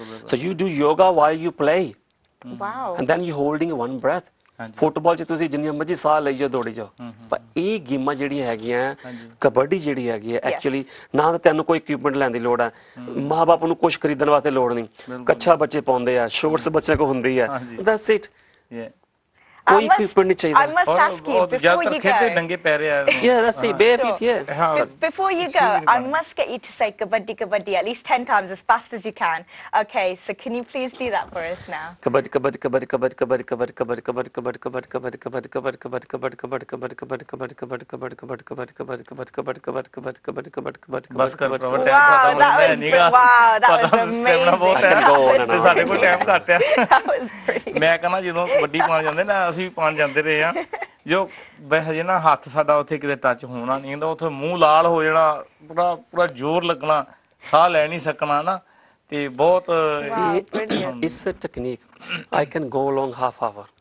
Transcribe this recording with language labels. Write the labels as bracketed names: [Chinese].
[English] So you do yoga while you play. Wow. And then you holding one breath. [Punjabi] Football 'ਚ ਤੁਸੀਂ ਜਿੰਨੀਆਂ ਮਰਜ਼ੀ ਸਾਹ ਲਈ ਜਾਓ, ਦੌੜੀ ਜਾਓ। ਪਰ ਇਹ ਗੇਮਾਂ ਜਿਹੜੀਆਂ ਹੈਗੀਆਂ, ਕਬੱਡੀ ਜਿਹੜੀ ਹੈਗੀ ਹੈ ਐਕਚੁਅਲੀ ਨਾ ਤਾਂ ਤੈਨੂੰ ਕੋਈ ਇਕਵਿਪਮੈਂਟ ਲੈਣ ਦੀ ਲੋੜ ਹੈ, ਮਾਂ ਬਾਪ ਨੂੰ ਕੁਝ ਖਰੀਦਣ ਵਾਸਤੇ ਲੋੜ ਨਹੀਂ, ਕੱਛਾ ਬੱਚੇ ਪਾਉਂਦੇ ਆ, ਸ਼ੋਰਟਸ ਬੱਚਿਆਂ ਕੋਲ ਹੁੰਦੀ ਆ, [English] That's it. [Punjabi] ਕੋਈ ਇਕਵਿਪਮੈਂਟ ਨਹੀਂ ਚਾਹੀਦਾ। [English] I must ask you before you go. [Punjabi] ਨੰਗੇ ਪੈਰੇ ਆ। [English] Yeah, that's it, barefoot, yeah. Before you go, I must get you to say kabaddi kabaddi at least 10 times as fast as you can. Okay, so can you please do that for us now? Kabaddi kabaddi kabaddi kabaddi kabaddi kabaddi kabaddi kabaddi kabaddi kabaddi kabaddi kabaddi kabaddi kabaddi kabaddi kabaddi kabaddi kabaddi kabaddi kabaddi kabaddi kabaddi kabaddi kabaddi kabaddi kabaddi kabaddi kabaddi kabaddi kabaddi kabaddi [Punjabi] ਬਸ ਕਰ proper time ਸਾਡਾ ਮਿਲਦਾ ਨਹੀਂਗਾ। [English] Wow, that was [Punjabi] stamina ਬਹੁਤ ਹੈ ਤੇ ਸਾਡੇ ਕੋਲ time ਘੱਟ ਆ। [English] That was brilliant. [Punjabi] ਮੈਂ ਕਹਿੰਦਾ ਜਦੋਂ ਕਬੱਡੀ ਪਾਣ ਜਾਂਦੇ ਨਾ, ਅਸੀਂ ਵੀ ਪਾਣ ਜਾਂਦੇ ਰਹੇ ਆ, ਜੋ ਹਜੇ ਨਾ ਹੱਥ ਸਾਡਾ ਉੱਥੇ ਕਿਤੇ ਟੱਚ ਹੋਣਾ ਨਹੀਂ ਹੁੰਦਾ, ਉੱਥੇ ਮੂੰਹ ਲਾਲ ਹੋ ਜਾਣਾ, ਪੂਰਾ ਜ਼ੋਰ ਲੱਗਣਾ, ਸਾਹ ਲੈ ਨਹੀਂ ਸਕਣਾ ਨਾ, ਤੇ ਬਹੁਤ [English] ਇਸ technique I can go long half hour.